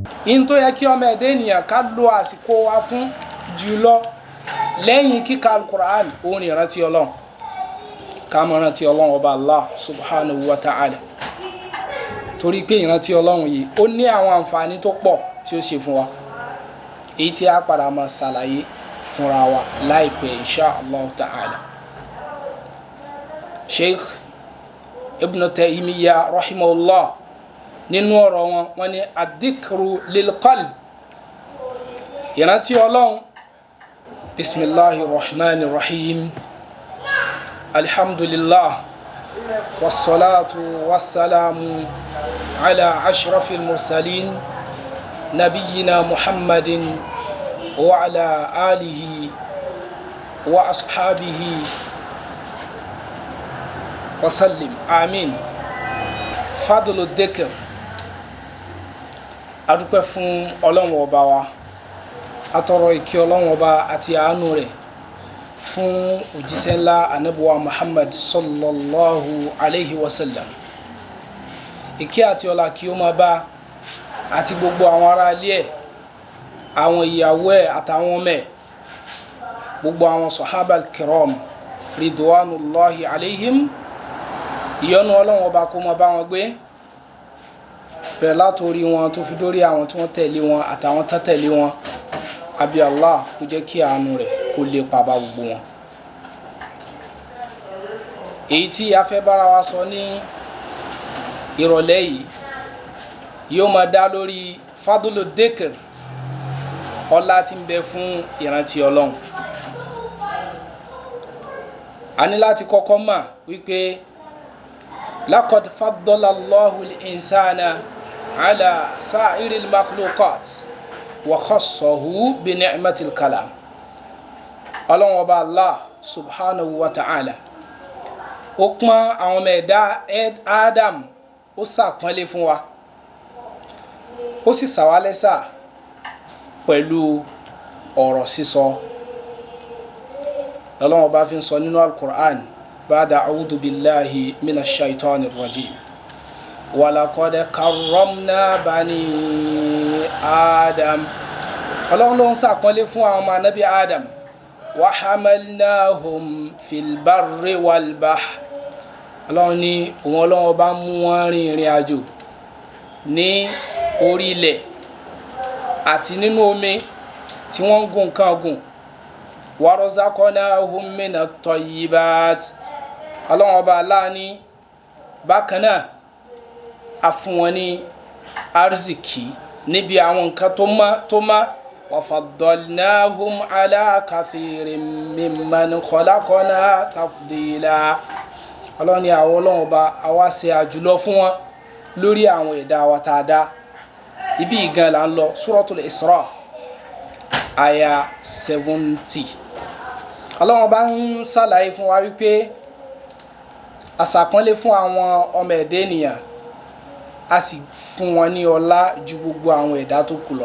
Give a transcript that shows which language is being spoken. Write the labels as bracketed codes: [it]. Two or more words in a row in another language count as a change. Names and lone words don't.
[yo] in tó yẹ kí ọmọ ẹ̀dá ènìyàn ká lo àsìkò wa fún jùlọ lẹ́yìn kíka al-Qur'an òun ni ìrántí Ọlọ́run ká máa rántí Ọlọ́run ọba Allah [ar] سبحانه وتعالى [yo] torí pé ìrántí Ọlọ́run yìí ó ní àwọn àǹfààní tó pọ̀ tí ó ṣe fún wa èyí tí a padà máa ṣàlàyé fúnra wa láìpẹ́ [ar] إن شاء الله تعالى. [yo] Sheikh Ibn Taymiyyah rahimahullah nínú ọ̀rọ̀ wọn ní [ar] الذكر للقلب [yo] ìrántí Ọlọ́run. [ar] بسم الله الرحمن الرحيم. الحمد لله والصلاة والسلام على أشرف المرسلين نبينا محمد وعلى آله وأصحابه وسلم. آمين. فضل الذكر. [yo] Adúpẹ́ fún Ọlọ́run ọba wa, atọrọ ìkẹ́ Ọlọ́run ọba àti àánú rẹ̀ fún òjíṣẹ́ ńlá Ànábì wa Muhammad [ar] صلى الله عليه وسلم. [yo] Ìkẹ́ àti ọlá kí ó máa bá àti gbogbo àwọn ará ilé ẹ̀, àwọn ìyàwó ẹ̀ àtàwọn ọmọ ẹ̀, gbogbo àwọn [ar] الصحابة الكرام رضوان الله عليهم. [yo] Ìyọ́nú Ọlọ́run ọba kó máa bá wọn gbé bẹ̀rẹ̀ látorí wọn tó fi dórí àwọn tí wọ́n tẹ̀lé wọn àtàwọn tó tẹ̀lé wọn. Àbí Allah kó jẹ́ kí àánú rẹ̀ kó lè pa bá gbogbo wọn. Èyí tí a fẹ́ bára wa sọ ní ìrọ̀lẹ́ yìí yóò máa dá lórí [ar] فضل الذكر, [yo] ọlá tí ń bẹ fún ìrántí Ọlọ́run. A ní láti kọ́kọ́ mọ̀ wípé [ar] لقد فضل الله الإنسان على سائر المخلوقات وخصه بنعمة الكلام. [yo] Ọlọ́run ọba Allah [ar] سبحانه وتعالى [yo] ó pọ́n àwọn ọmọ ẹ̀dá Adam, ó ṣàpọ́nlé fún wa, ó sì ṣà wá lẹ́ṣà pẹ̀lú ọ̀rọ̀ sísọ. Ọlọ́run ọba fi ń sọ nínú al-Qur'an [ar] بعد أعوذ بالله من الشيطان الرجيم. ولقد كرمنا بني آدم. [yo] Ọlọ́run ló ń ṣàpọ́nlé fún àwọn ọmọ Ànábì Adam. [ar] وحملناهم في البر والبحر. [yo] Ọlọ́run ní òun Ọlọ́run ọba mú wọn rin ìrìn àjò ní orí ilẹ̀ àti nínú omi tí wọ́n ń gùn nǹkan gùn. [ar] ورزقناهم من الطيبات. [yo] Ọlọ́run ọba Allah ní bákan náà a fún wọn ní arziki níbi àwọn nǹkan tó má. [ar] وفضلناهم على كثير ممن خلقنا تفضيلا. [yo] Ọlọ́run ní àwọn Ọlọ́run ọba àwa ṣe àjùlọ fún wọn lórí àwọn ẹ̀dá wa tá a dá. Ibi ìgan là ń lọ Suratul Isra aya 70. Ọlọ́run ọba ń ṣàlàyé fún wa wípé àṣàpọ́nlé fún àwọn ọmọ ẹ̀dá ènìyàn, a sì fún wọn ní ọlá ju gbogbo àwọn ẹ̀dá tó kù lọ.